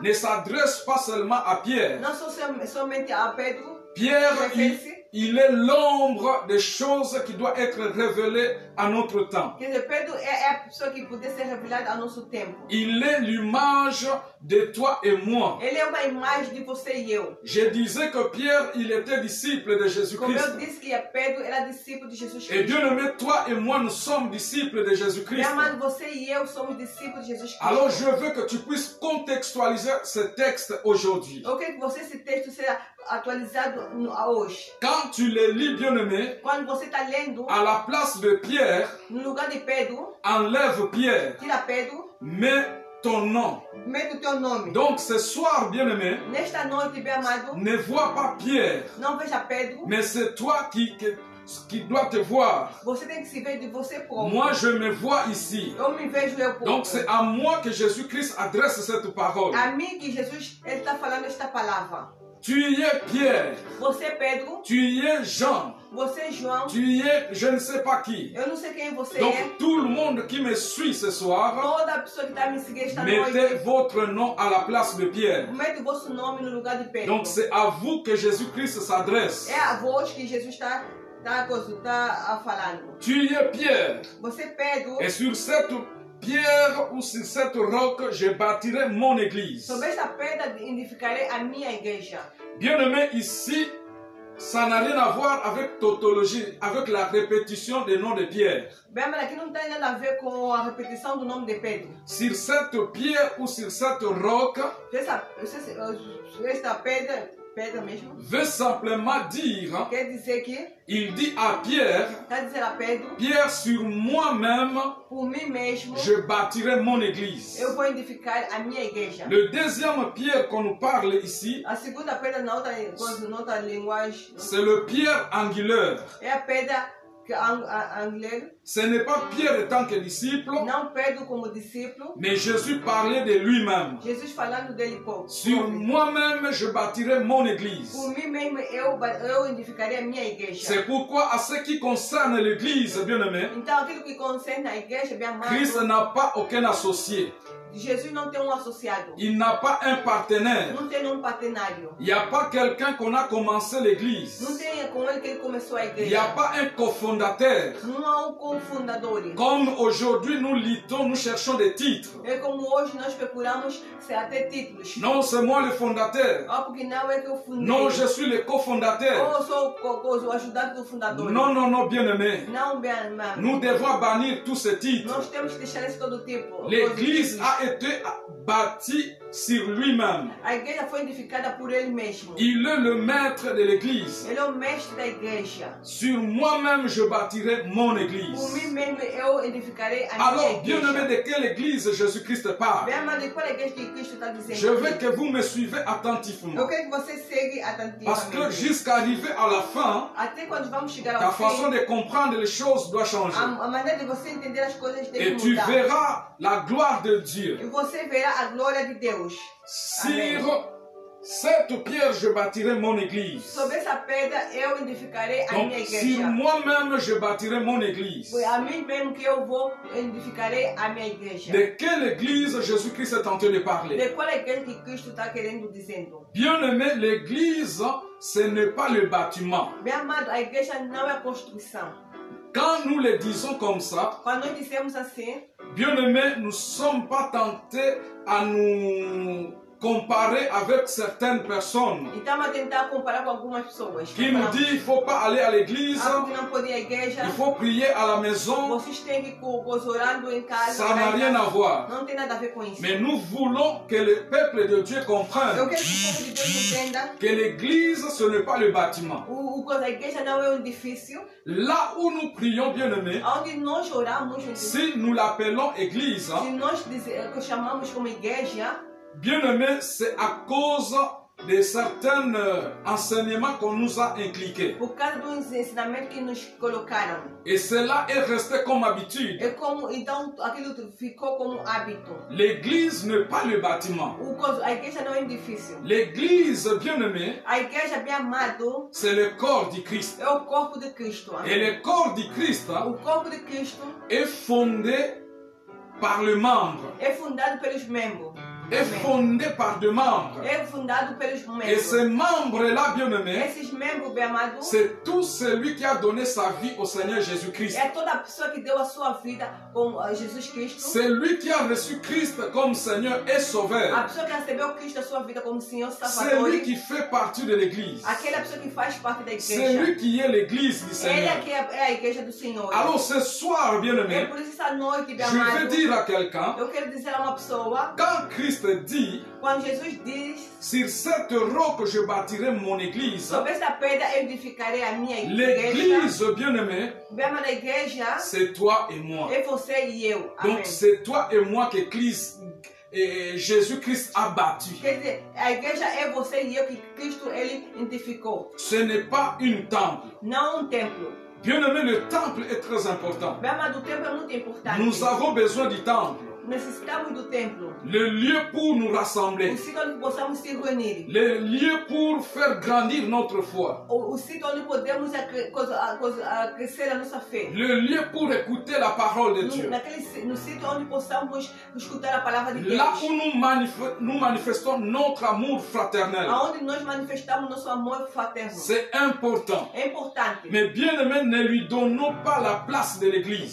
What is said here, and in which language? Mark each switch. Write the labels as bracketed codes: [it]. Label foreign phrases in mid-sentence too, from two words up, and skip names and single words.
[fr] ne s'adresse pas seulement à Pierre. [pt] não só somente a Pedro, [fr] Pierre, [pt] refere-se. [fr] il est l'ombre des choses qui doivent être révélées à notre temps. [pt] Quer dizer, Pedro é a pessoa que pode ser revelada ao nosso tempo. [fr] Il est l'image de toi et moi. [pt] Ele é uma imagem de você e eu. [fr] Je disais que Pierre, il était disciple de [pt] Como [fr] Jésus-Christ. [pt] eu disse que Pedro era discípulo de Jesus [fr] Et [pt] Cristo. [fr] bien-aimé, toi et moi, nous sommes disciples de [pt] Meu [fr] Jésus-Christ. [pt] amado, você e eu somos discípulos de Jesus Cristo. [fr] Alors je veux que tu puisses contextualiser ce texte aujourd'hui. [pt] Eu quero que esse texto seja atualizado hoje. [fr] Quand tu le lis, bien-aimé, [pt] Quando você está lendo, [fr] à la place de Pierre, [pt] no lugar de Pedro, [fr] enlève Pierre, [pt] tira Pedro, [fr] mets ton nom. [pt] mete o teu nome. [fr] Donc ce soir, bien-aimé, [pt] Nesta noite, bem amado, [fr] ne vois pas Pierre, [pt] não veja Pedro. [fr] mais c'est toi qui dois te voir. [pt] Você tem que se ver de você próprio. [fr] Moi, je me vois ici. [pt] Eu me vejo eu próprio. [fr] Donc c'est à moi que Jésus-Christ adresse cette parole. [pt] A mim que Jesus está falando esta palavra. [fr] Tu y es Pierre, [pt] Você, Pedro, [fr] tu y es Jean, [pt] você, João, [fr] tu y es je ne sais pas qui. [pt] eu não sei quem você [fr] Donc [pt] é. [fr] tout le monde qui me suit ce soir, [pt] Toda a pessoa que está me seguindo esta [fr] mettez [pt] noite, [fr] votre nom à la place de Pierre. [pt] mete o vosso nome no lugar de Pedro. [fr] Donc c'est à vous que Jésus-Christ s'adresse. [pt] É a voz que Jesus está falando. [fr] Tu y es Pierre, [pt] Você, Pedro, [fr] et sur cette pierre ou sur cette roque, je bâtirai mon église. [pt] sobre esta pedra edificarei a minha igreja. [fr] Bien-aimé, ici, ça n'a rien à voir avec tautologie, avec la répétition des noms de Pierre. [pt] Bem, mas aqui não tem nada a ver com a repetição do nome de Pedro. [fr] Sur cette pierre ou sur cette roque, [pt] Esta pedra mesmo, [fr] veut simplement dire, [pt] quer dizer que [fr] il dit à Pierre, [pt] está dizendo a Pedro, [fr] Pierre, sur moi-même, [pt] por mim mesmo, [fr] je bâtirai mon église. [pt] eu vou edificar a minha igreja. [fr] Le deuxième pierre qu'on nous parle ici, [pt] A segunda pedra na outra linguagem [fr] c'est le pierre angulaire. [pt] é a pedra angulaire. [fr] Ce n'est pas Pierre en tant que disciple, [pt] Não Pedro como discípulo, [fr] mais Jésus parlait de lui-même. [pt] Jesus falando dele pouco. [fr] Sur moi-même, je bâtirai mon église. [pt] Por mim mesmo eu edificarei a minha igreja. [fr] C'est pourquoi, à ce qui concerne l'église, bien-aimé, [pt] Então aquilo que concerne a igreja, bem amado, [fr] Christ n'a pas aucun associé. [pt] Jesus não tem associado. [fr] Il n'a pas un partenaire. [pt] Não tem partenário. [fr] Il n'y a pas quelqu'un qu'on a commencé l'église. [pt] Não tem com ele que ele começou a [fr] Il [pt] igreja. [fr] n'y a pas un cofondateur. [pt] Não há cofundador. [fr] Comme aujourd'hui nous luttons, nous cherchons des titres. [pt] É como hoje nós procuramos ser até títulos. [fr] Non, c'est moi le fondateur. [pt] Porque não é que eu fundei. [fr] Non, je suis le cofondateur. [pt] Eu sou o ajudante do fundador. [fr] Non, non, non, bien-aimé. [pt] Não, bem amado. [fr] Nous devons bannir tous ces titres. [pt] Nós temos que deixar esse todo tipo. [fr] L'église a été bâtie sur lui-même. [pt] A igreja foi edificada por ele mesmo. [fr] Il est le maître de l'église. [pt] Ele é o mestre da igreja. [fr] Sur moi-même, je bâtirai mon [pt] Por [fr] église. [pt] mim mesmo eu edificarei a minha [fr] Alors, [pt] igreja. [fr] bien-aimé, de quelle église Jésus-Christ parle? [pt] Bem amado, e qual é a igreja que Cristo está dizendo? [fr] Je veux [pt] aqui? [fr] que vous me suivez attentivement. [pt] Eu quero que você segue [fr] Parce que [pt] atentamente. [fr] jusqu'à arriver à la fin, [pt] Até quando vamos chegar [fr] ta [pt] ao [fr] façon [pt] fim, [fr] de comprendre les choses doit changer. [pt] a maneira de você entender as coisas [fr] Et [pt] deve [fr] tu [pt] mudar. [fr] verras la gloire de Dieu. [pt] E você verá a glória de Deus. [fr] Sur cette pierre, je bâtirai mon église. [pt] Sobre essa pedra eu edificarei a [fr] Donc, [pt] minha [fr] sur [pt] igreja. [fr] moi-même, je bâtirai mon église. [pt] Foi a mim mesmo que eu vou edificarei a minha igreja. [fr] De quelle église Jésus-Christ est en train de parler? [pt] De qual é a igreja que Cristo está querendo dizendo? [fr] Bien-aimé, l'église, ce n'est pas le bâtiment. [pt] Bem amado, a igreja não é a construção. [fr] quand nous le disons comme ça, [pt] Quando nós dissemos assim, [fr] bien-aimés, nous ne sommes pas tentés à nous comparer avec certaines personnes [pt] e estamos a tentar comparar com algumas pessoas. [fr] qui nous disent qu'il ne faut pas aller à l'église, [pt] porque não pode ir à igreja, [fr] il faut prier à la maison. [pt] vocês têm que ir orando em casa. [fr] Ça n'a rien à voir. [pt] Não tem nada a ver com isso. [fr] Mais nous voulons que le peuple de Dieu [pt] Eu [fr] comprenne [pt] quero que o povo de Deus entenda [fr] que l'église, ce n'est pas le bâtiment. [pt] a igreja não é um edifício. [fr] Là où nous prions, bien-aimés, [pt] Onde nós oramos, [fr] si nous l'appelons église, [pt] se nós chamamos como igreja, [fr] bien-aimés, c'est à cause de certains enseignements qu'on nous a inculqués. [pt] por causa dos ensinamentos que nos colocaram. [fr] Et cela est resté comme habitude. [pt] É como, então, aquilo ficou como hábito. [fr] L'église n'est pas le bâtiment. [pt] A igreja não é um edifício. [fr] L'église, bien-aimée, [pt] A igreja, bem amado, [fr] c'est le corps du Christ. [pt] é o corpo de Cristo. [fr] Et le corps du Christ [pt] O corpo de Cristo [fr] est fondé par le membre. [pt] é fundado pelos membros. [fr] Est fondé par deux membres. [pt] É fundado pelos [fr] Et ces [pt] membros. [fr] membres-là, bien-aimés, [pt] Esses membros, bem amados, [fr] c'est tout celui qui a donné sa vie au Seigneur Jésus-Christ. [pt] é toda a pessoa que deu a sua vida com Jesus Cristo. [fr] C'est lui qui a reçu Christ comme Seigneur et [pt] A [fr] Sauveur. [pt] pessoa que recebeu Cristo a sua vida como Senhor [fr] C'est [pt] Salvador. [fr] lui qui fait partie de l'Église. [pt] Aquela pessoa que faz parte da [fr] C'est [pt] igreja. [fr] lui qui est l'Église du [pt] Ele [fr] Seigneur. [pt] é que é a igreja do Senhor. [fr] Alors ce soir, [pt] É [fr] bien-aimés, [pt] por isso essa noite, bem [fr] je vais [pt] amado, [fr] dire à quelqu'un, [pt] eu quero dizer a uma pessoa, [fr] quand Christ dit, [pt] quando Jesus diz, [fr] sur cette roque je bâtirai mon Église, [pt] sobre esta pedra eu edificarei a minha igreja. [fr] l'Église, bien-aimé, [pt] Bem amada igreja, [fr] c'est toi et moi. [pt] é você e eu. Amém. [fr] Donc c'est toi et moi que Jésus-Christ a bâti. [pt] Quer dizer, a igreja é você e eu que Cristo ele edificou. [fr] Ce n'est pas une temple. [pt] Não um templo. [fr] Bien-aimé, le temple est très important. [pt] Bem amado, o templo é muito importante. [fr] Nous avons besoin du temple. [pt] Necessitamos do templo. [fr] Le lieu pour nous [pt] O [fr] rassembler. [pt] sítio onde possamos se reunir. [fr] Le lieu pour faire grandir notre foi. [pt] O sítio onde podemos crescer a nossa fé. [fr] Le lieu pour écouter la parole de Dieu. [pt] No sítio onde possamos escutar a palavra de Deus. [fr] Là où nous manifestons notre amour fraternel. [pt] Aonde nós manifestamos nosso amor fraterno. [fr] C'est important. [pt] É importante. [fr] Mais bien aimé, ne lui donnons pas la place de l'église.